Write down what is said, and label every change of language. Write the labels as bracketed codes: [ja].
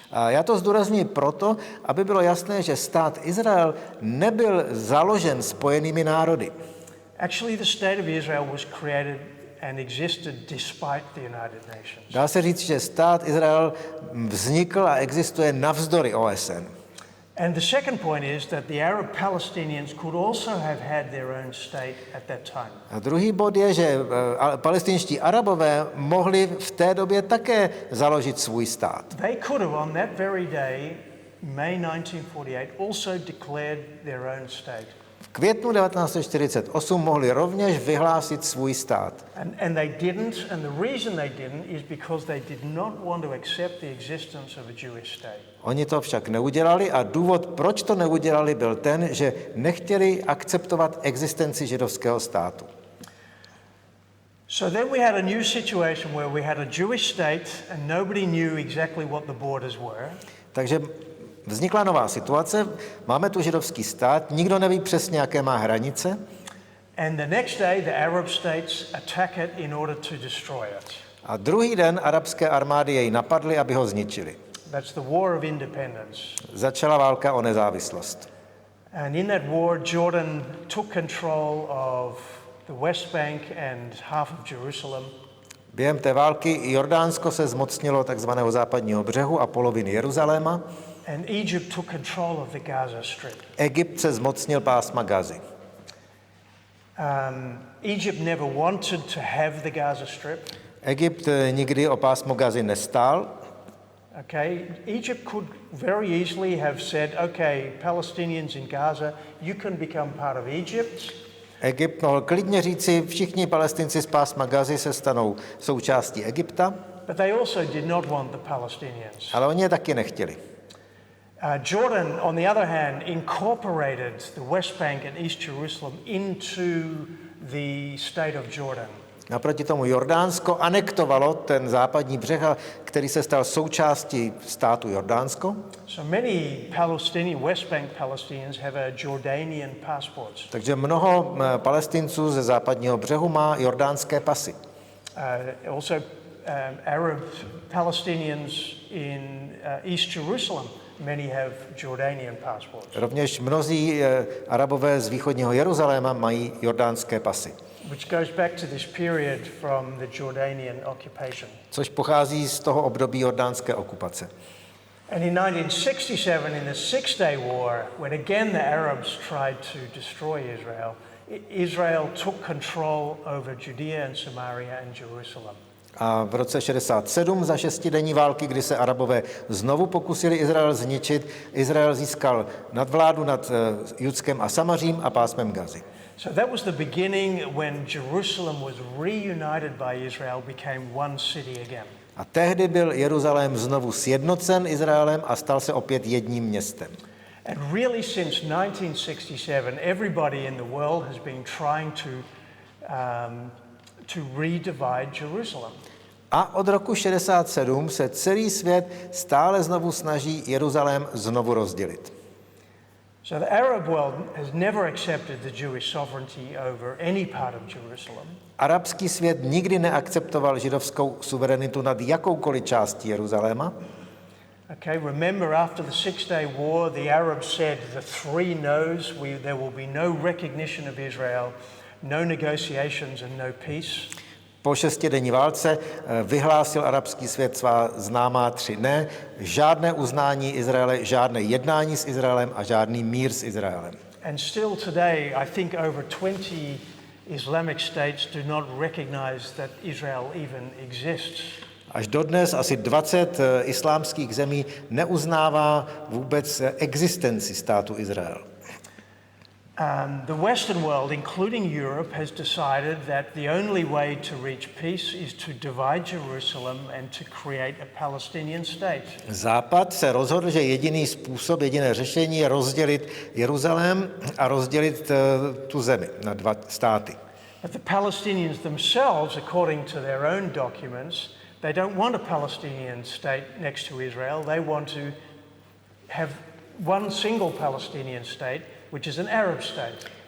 [cs] A já to zdůrazňuji proto, aby bylo jasné, že stát Izrael nebyl založen Spojenými národy. [en] Actually, the state of Israel was created and existed despite the United Nations. [cs] Dá se říct, že stát Izrael vznikl a existuje navzdory OSN. [en] And the second point is that the Arab Palestinians could also have had their own state at that time. [cs] A druhý bod je, že palestinští Arabové mohli v té době také založit svůj stát. [en] They could have on that very day, May 1948, also declared their own state. [cs] V květnu 1948 mohli rovněž vyhlásit svůj stát. [en] And they didn't, and the reason they didn't is because they did not want to accept the existence of a Jewish state. [cs] Oni to však neudělali a důvod, proč to neudělali, byl ten, že nechtěli akceptovat existenci židovského státu. [en] So then we had a new situation where we had a Jewish state and nobody knew exactly what the borders were. [cs] Takže vznikla nová situace, máme tu židovský stát, nikdo neví přesně, jaké má hranice. [en] And the next day the Arab states attack it in order to destroy it. [cs] A druhý den arabské armády jej napadly, aby ho zničili. [en] That's the War of Independence. [cs] Začala válka o nezávislost. [en] And in that war, Jordan took control of the West Bank and half of Jerusalem. [cs] Během té války Jordánsko se zmocnilo takzvaného západního břehu a poloviny Jeruzaléma. [en] And Egypt took control of the Gaza Strip. [cs] Egypt se zmocnil pásma Gazy. [en] Egypt never wanted to have the Gaza Strip. [cs] Egypt nikdy o pásmo Gazy nestál. [en] Okay, Egypt could very easily have said, okay, Palestinians in Gaza, you can become part of Egypt. [cs] Egypt mohl klidně říci, všichni Palestinci z pásma Gazy se stanou součástí Egypta. [en] But they also did not want the Palestinians. [cs] Ale oni je taky nechtěli. [en] Jordan, on the other hand, incorporated the West Bank and East Jerusalem into the state of Jordan. [cs] Naproti tomu Jordánsko anektovalo ten západní břeh, který se stal součástí státu Jordánsko. [en] So many West Bank Palestinians have a Jordanian passports. [cs] Takže mnoho Palestinců ze západního břehu má jordánské pasy. [en] Also Arab Palestinians in East Jerusalem, many have Jordanian passports. [cs] Rovněž mnozí Arabové z východního Jeruzaléma mají jordánské pasy. [en] Which goes back to this period from the Jordanian occupation. [cs] Což pochází z toho období jordánské okupace. [en] And in 1967, in the Six-Day War, when again the Arabs tried to destroy Israel, Israel took control over Judea and Samaria and Jerusalem. [cs] A v roce 67 za šestidenní války, kdy se Arabové znovu pokusili Izrael zničit, Izrael získal nadvládu nad Judskem a Samařím a pásmem Gazy. [en] So that was the beginning when Jerusalem was reunited by Israel, became one city again. [cs] A tehdy byl Jeruzalém znovu sjednocen Izraelem a stal se opět jedním městem. [en] And really since 1967, everybody in the world has been trying to redivide Jerusalem. [cs] A od roku 67 se celý svět stále znovu snaží Jeruzalém znovu rozdělit. [en] So the Arab world has never accepted the Jewish sovereignty over any part of Jerusalem. [cs] Arabský svět nikdy neakceptoval židovskou suverenitu nad jakoukoliv částí Jeruzaléma. [en] Okay, remember after the Six-Day War, the Arabs said the three no's, there will be no recognition of Israel, no negotiations and no peace. [cs] Po šestidenní válce vyhlásil arabský svět svá známá 3 ne, žádné uznání Izraele, žádné jednání s Izraelem a žádný mír s Izraelem. [en] And still today, I think over 20 Islamic states do not recognize that Israel even exists. [cs] Až dodnes asi 20 islámských zemí neuznává vůbec existenci státu Izrael. [en] The Western world, including Europe, has decided that the only way to reach peace is to divide Jerusalem and to create a Palestinian state. [cs] Západ se rozhodl, že jediný způsob, jediné řešení je rozdělit Jeruzalém a rozdělit tu zemi na 2 státy. [en] But the Palestinians themselves, according to their own documents, they don't want a Palestinian state next to Israel. They want to have one single Palestinian state, which is an Arab state.